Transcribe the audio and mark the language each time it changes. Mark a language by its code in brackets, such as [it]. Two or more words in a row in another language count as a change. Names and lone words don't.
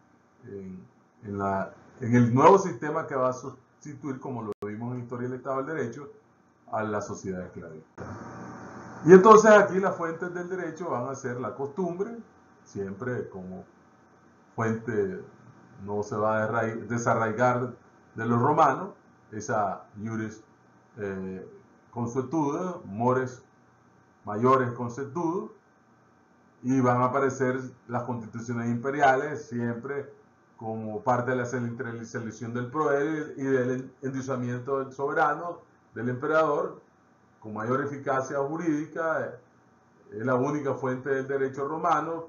[es] en el nuevo sistema que va a sustituir, como lo vimos en Historia del Estado del Derecho, a la sociedad esclavista. Y entonces aquí las fuentes del derecho van a ser la costumbre, siempre como fuente, no se va a desarraigar de los romanos, esa [la] iuris consuetuda, mores mayores consuetudo, [es] y van a aparecer las constituciones imperiales siempre como parte de la centralización del poder y del endiosamiento del soberano, del emperador, con mayor eficacia jurídica, es la única fuente del derecho romano.